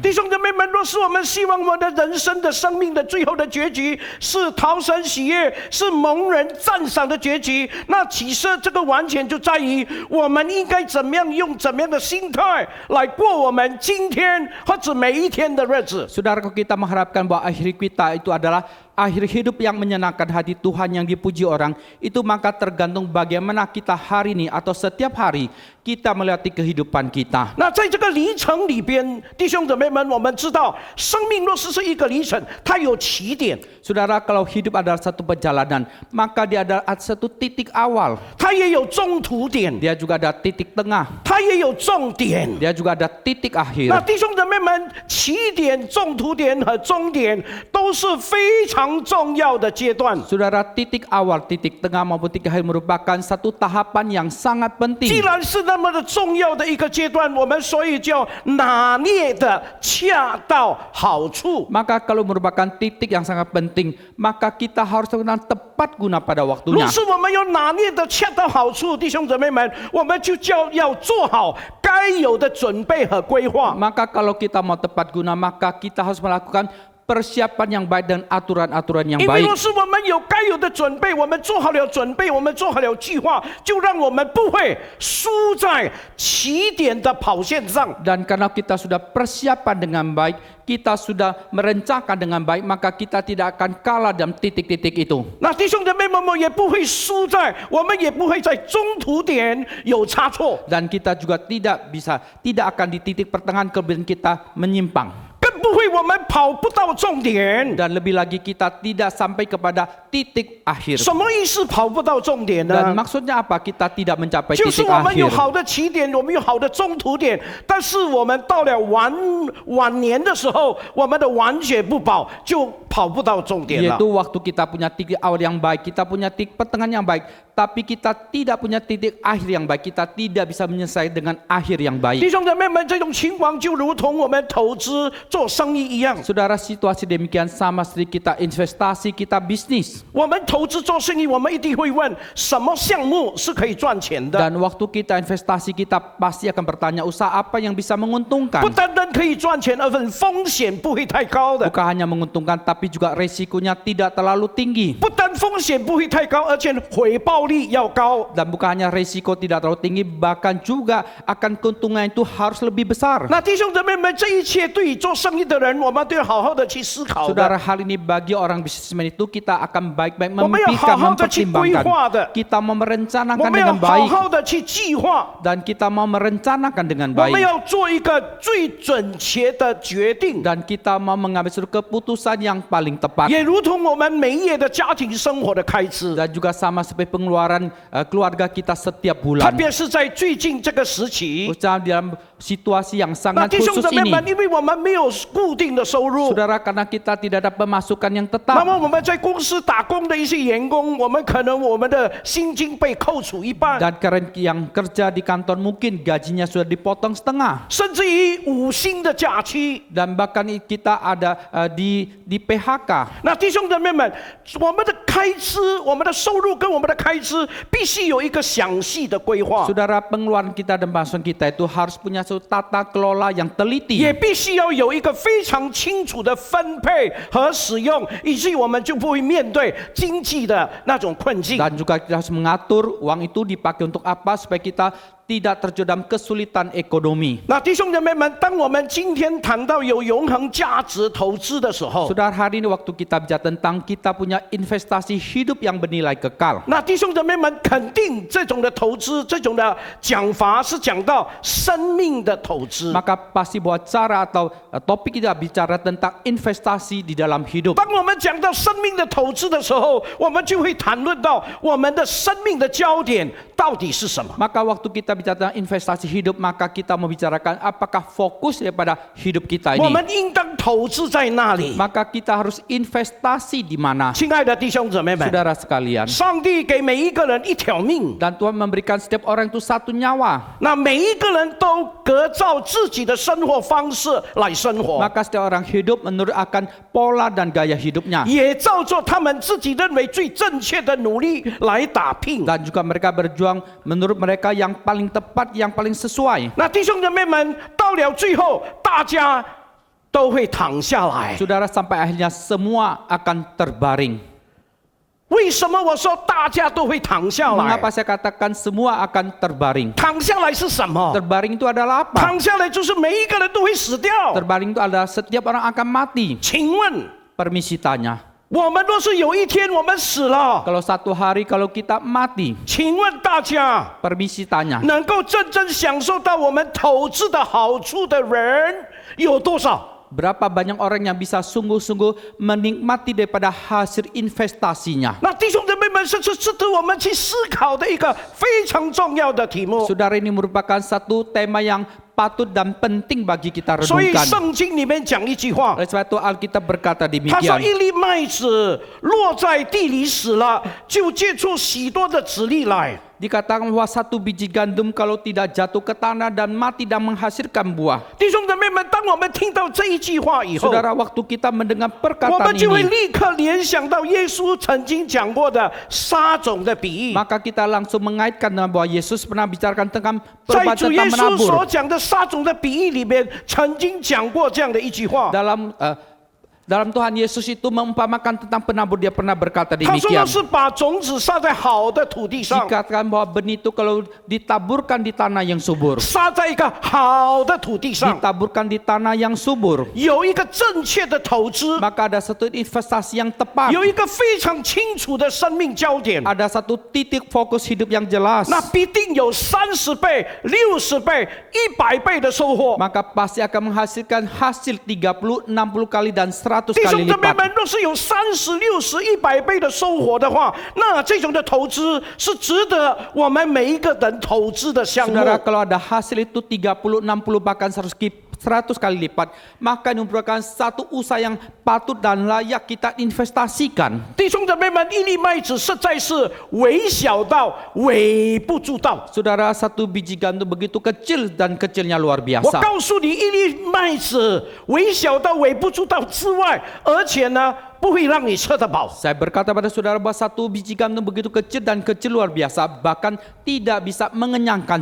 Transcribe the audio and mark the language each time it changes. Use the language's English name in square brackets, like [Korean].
[Chinese] 弟兄姐妹们，若是我们希望我们的人生的生命的最后的结局是讨神喜悦，是蒙人赞赏的结局，那其实这个完全就在于我们应该怎么样用怎么样的心态来过我们今天或者每一天的日子。 [Indonesian] Saudaraku, kita mengharapkan bahwa akhir kita itu adalah akhir hidup yang menyenangkan hati Tuhan yang dipuji orang. Itu maka tergantung bagaimana kita hari ini atau setiap hari kita melewati kehidupan kita. [Chinese] 那在这个里程里边，弟兄姊妹们，我们知道，生命若是一个里程，它有起点， [Indonesian] Saudara, kalau hidup adalah satu perjalanan, maka dia ada satu titik awal. [Chinese] 它也有中途点， [Indonesian] Dia juga ada titik tengah. [Chinese] 它也有重点。 [Indonesian] Dia juga ada titik [Chinese] 那 [Indonesian] akhir. [Chinese] 弟兄姊妹们，起点、中途点和终点都是非常重要的阶段。 [Indonesian] Saudara, titik awal, titik tengah maupun titik akhir merupakan satu tahapan yang sangat [Chinese] 既 [Indonesian] penting. [Chinese] 然是那么的重要的一个阶段，我们所以就要拿捏的恰到好处。 [Indonesian] Maka kalau merupakan titik yang sangat penting, maka kita harus menggunakan tepat guna pada [Chinese] 若 [Indonesian] waktunya. [Chinese] 是我们要拿捏的恰到好处，弟兄姊妹们，我们就要做好该有的准备和规划。 [Indonesian] Maka kalau kita mau tepat guna, maka kita harus melakukan persiapan yang baik dan aturan-aturan yang [Chinese] 因为 [Indonesian] baik. [Chinese] 若是我们有该有的准备，我们做好了准备，我们做好了计划，就让我们不会输在起点的跑线上。 [Indonesian] Dan karena kita sudah persiapan dengan baik, kita sudah merencanakan dengan baik, maka kita tidak akan kalah dalam titik-titik itu. [Chinese] 那弟兄姐妹们，我们也不会输在，我们也不会在中途点有差错， [Indonesian] Dan kita juga tidak akan di titik pertengahan kemudian kita menyimpang. [Chinese] 更不会我们跑不到重点。 [Indonesian] Dan lebih lagi kita tidak sampai kepada titik akhir. [Chinese] 什么意思跑不到重点 [Indonesian] Dan [Chinese] 呢？ [Indonesian] maksudnya apa? Kita tidak mencapai [Chinese] 就是 [Indonesian] titik [Chinese] 我们有 [Indonesian] akhir. [Chinese] 好的起点，我们有好的中途点，但是我们到了晚年的时候，我们的完血不保，就跑不到重点了。 [Indonesian] Yaitu waktu kita punya titik awal yang baik, kita punya titik pertengahan yang baik, tapi kita tidak punya titik akhir yang baik, kita tidak bisa menyelesaikan dengan akhir yang [Chinese] 弟 [Indonesian] baik. [Chinese] 兄姐妹们，这种情况就如同我们投资做生意一样。 [Indonesian] Saudara, situasi demikian sama seperti kita investasi, kita bisnis. [Chinese] 我们投资做生意，我们一定会问什么项目是可以赚钱的。 [Indonesian] Dan waktu kita investasi, kita pasti akan bertanya usaha apa yang bisa menguntungkan. [Chinese] 不单单可以赚钱，而且风险不会太高的。 [Indonesian] Bukan hanya menguntungkan, tapi juga resikonya tidak terlalu tinggi. [Chinese] 不单风险不会太高，而且回报率要高。 [Indonesian] Dan bukan hanya resiko tidak terlalu tinggi, bahkan juga akan keuntungan itu harus lebih besar. [Chinese] 那弟兄姊妹们，这一切对于做生意的人，我们都要好好的去思考的。 [Indonesian] Saudara, hal ini bagi orang bisnismen itu kita akan baik-baik [Chinese] 我们要 [Indonesian] memikirkan, [Chinese] 好好的去规划的， [Indonesian] mempertimbangkan. Kita mau [Chinese] 我 [Indonesian] merencanakan [Chinese] 们要 [Indonesian] dengan [Chinese] 好 [Indonesian] baik [Chinese] 好的去计划， [Indonesian] dan kita mau merencanakan dengan [Chinese] 我们 [Indonesian] baik [Chinese] 要做一个最准确的决定。 [Indonesian] dan kita mau mengambil suatu keputusan yang paling tepat. [Chinese] 也如同我们每一夜的家庭生活的开支， [Indonesian] Dan juga sama seperti pengeluaran keluarga kita setiap bulan. [Chinese] 别是在最近这个时期。 [Indonesian] Usaha dalam situasi yang [Chinese] 那 [Indonesian] sangat [Chinese] 弟兄 [Indonesian] khusus [Chinese] 姊妹 [Indonesian] ini. [Chinese] 们，因为我们没有固定的收入， [Indonesian] Saudara, karena kita tidak ada pemasukan yang [Chinese] 那 [Indonesian] tetap. [Chinese] 么我们在公司打工的一些员工，我们可能我们的薪金被扣除一半， [Indonesian] Dan keren yang kerja di kantor mungkin gajinya sudah dipotong setengah. [Chinese] 甚至于5星的假期。 [Indonesian] Dan bahkan kita ada di PHK. [Chinese] 那弟兄姊妹们，我们的开支、我们的收入跟我们的开支必须有一个详细的规划， [Indonesian] Saudara, pengeluaran kita dan pemasukan kita itu harus punya suatu tata kelola yang teliti. [Chinese] 也必须要有一个非常清楚的分配和使用，以至于我们就不会面对经济的那种困境。 [Indonesian] Dan juga kita harus mengatur uang itu dipakai untuk apa supaya kita tidak terjun dalam kesulitan ekonomi. [Chinese] 那弟兄姐妹们，当我们今天谈到有永恒价值投资的时候， [Indonesian] Saudara, hari ini waktu kita bicara tentang kita punya investasi hidup yang bernilai kekal. [Chinese] 那弟兄姐妹们，肯定这种的投资，这种的讲法是讲到生命的投资。 [Indonesian] Maka pasti bahwa cara atau topik kita bicara tentang investasi di dalam hidup. [Chinese] 当我们讲到生命的投资的时候，我们就会谈论到我们的生命的焦点到底是什么。 [Indonesian] Maka waktu kita bicara tentang investasi hidup, maka kita membicarakan apakah fokus daripada hidup kita [Chinese] 我 [Indonesian] ini. [Chinese] 们应当投资在哪里？ [Indonesian] Maka kita harus investasi di mana? [Chinese] 亲爱的弟兄姊妹们， [Indonesian] Saudara sekalian. [Chinese] 上帝给每一个人一条命， [Indonesian] Dan Tuhan memberikan setiap orang itu satu nyawa. [Chinese] 那每一个人都各照自己的生活方式来生活， [Indonesian] Maka setiap orang hidup menurut akan pola dan gaya hidupnya. [Chinese] 也照做他们自己认为最正确的努力来打拼。 [Indonesian] Dan juga mereka berjuang menurut mereka yang paling tepat, yang paling sesuai. [Chinese] 那弟兄姐妹们，到了最后，大家都会躺下来。 [Indonesian] Saudara, sampai akhirnya semua akan terbaring. [Chinese] 为什么我说大家都会躺下来？ [Indonesian] Mengapa saya katakan semua akan terbaring? [Chinese] 躺下来是什么？ [Indonesian] Terbaring itu adalah apa? [Chinese] 躺下来就是每一个人都会死掉。 [Indonesian] Terbaring itu adalah setiap orang akan mati. [Chinese] 请问， [Indonesian] Permisi tanya, [Chinese] 我们若是有一天我们死了， [Indonesian] kalau satu hari kalau kita mati, [Chinese] 请问大家， [Indonesian] permisi tanya, [Chinese] 能够真正享受到我们投资的好处的人有多少？ [Indonesian] berapa banyak orang yang bisa sungguh-sungguh menikmati daripada hasil investasinya? [Chinese] 那弟兄姊妹们，是值得我们去思考的一个非常重要的题目。 [Indonesian] Saudara, ini merupakan satu tema yang patut dan penting bagi kita [Chinese] 所以 [Indonesian] renungkan. [Chinese] 圣经里面讲一句话， [Indonesian] Oleh sebab itu Alkitab berkata [Chinese] 他说： [Indonesian] demikian. [Chinese] 一粒麦子落在地里死了，就结出许多的子粒来。 [Indonesian] Dikatakan bahwa satu biji gandum kalau tidak jatuh ke tanah dan mati dan menghasilkan buah. [Chinese] 弟兄姊妹们，当我们听到这一句话以后， [Indonesian] Saudara, waktu kita mendengar [Chinese] 我 [Indonesian] perkataan [Chinese] 们就会 [Indonesian] ini, [Chinese] 立刻联想到耶稣曾经讲过的撒种的比喻。 [Indonesian] maka kita langsung mengaitkan dengan bahwa Yesus pernah bicarakan tentang [Chinese] 在 [Indonesian] perbuatan [Chinese] 主耶 [Indonesian] tentang [Chinese] 稣所 [Indonesian] menabur. [Chinese] 讲的撒种的比喻里面，曾经讲过这样的一句话。 [Indonesian] Dalam Tuhan Yesus itu mengumpamakan tentang penabur, dia pernah berkata [Chinese] 他说 [Indonesian] demikian. [Chinese] 的是把种子撒在好的土地上， [Indonesian] Dikatakan bahwa benih itu kalau ditaburkan di tanah yang subur, [Chinese] 撒在一个好的土地上， [Indonesian] ditaburkan di tanah yang subur, [Chinese] 有一个正确的投资， [Indonesian] maka ada satu investasi yang tepat, [Chinese] 有一个非常清楚的生命焦点， [Indonesian] ada satu titik fokus hidup yang jelas, [Chinese] 那必定有30倍、60倍、100倍的收获。 [Indonesian] maka pasti akan menghasilkan hasil 30, 60 kali dan 100 [Chinese] 弟 [Indonesian] kali [Chinese] 兄姊妹 [Indonesian] lipat. [Chinese] 们，若是有30、60、100倍的收获的话，那这种的投资是值得我们每一个人投资的项目。 [Indonesian] Saudara, kalau ada hasil itu 30, 60 bahkan 100 kali lipat, maka ini merupakan satu usaha yang patut dan layak kita investasikan. [Chinese] 弟兄姊妹们，一粒麦子实在是微小到微不足道。 [Indonesian] Saudara, satu biji gandum begitu kecil dan kecilnya luar [Chinese] 我 [Indonesian] biasa. [Chinese] 告诉你，一粒麦子微小到微不足道之外，而且呢，不会让你吃得饱。 [Indonesian] Saya berkata pada saudara bahwa satu biji gandum begitu kecil dan kecil luar biasa, bahkan tidak bisa mengenyangkan